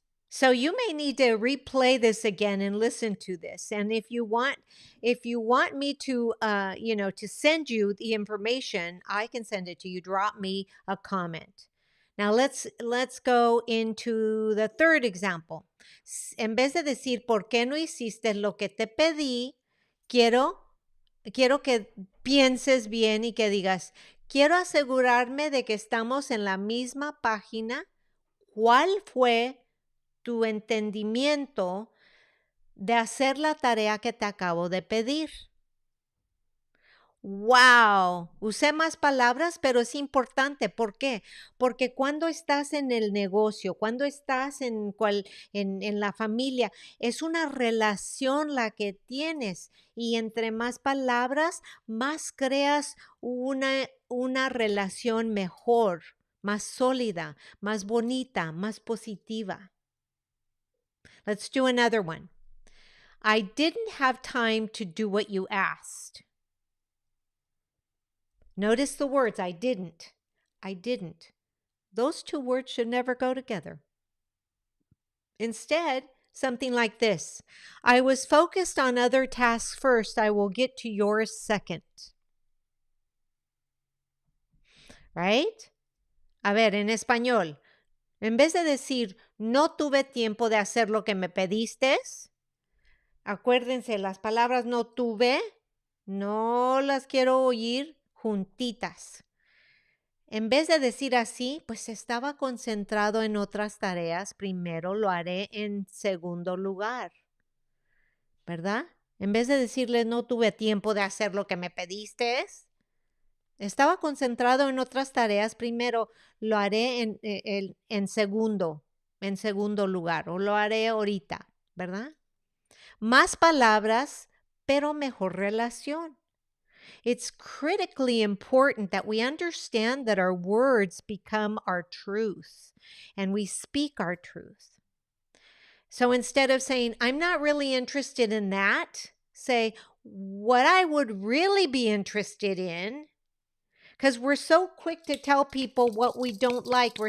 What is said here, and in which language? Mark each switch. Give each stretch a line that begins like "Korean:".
English: So you may need to replay this again and listen to this. And if you want me to, to send you the information, I can send it to you. Drop me a comment. Now let's go into the third example.
Spanish: En vez de decir, ¿por qué no hiciste lo que te pedí? Quiero que pienses bien y que digas, quiero asegurarme de que estamos en la misma página. ¿Cuál fue tu entendimiento de hacer la tarea que te acabo de pedir? ¡Wow! Usé más palabras, pero es importante. ¿Por qué? Porque cuando estás en el negocio, cuando estás en la familia, es una relación la que tienes. Y entre más palabras, más creas una relación mejor, más sólida, más bonita, más positiva.
English: Let's do another one. I didn't have time to do what you asked. Notice the words, I didn't. I didn't. Those two words should never go together. Instead, something like this. I was focused on other tasks first. I will get to yours second. Right?
Spanish: A ver, en español, en vez de decir, no tuve tiempo de hacer lo que me pediste, acuérdense, las palabras no tuve, no las quiero oír juntitas. En vez de decir así, pues estaba concentrado en otras tareas. Primero lo haré en segundo lugar, ¿verdad? En vez de decirle no tuve tiempo de hacer lo que me pediste, estaba concentrado en otras tareas. Primero lo haré en segundo lugar, o lo haré ahorita, ¿verdad? Más palabras, pero mejor relación.
English: It's critically important that we understand that our words become our truth and we speak our truth. So instead of saying, I'm not really interested in that, say, what I would really be interested in, because we're so quick to tell people what we don't like.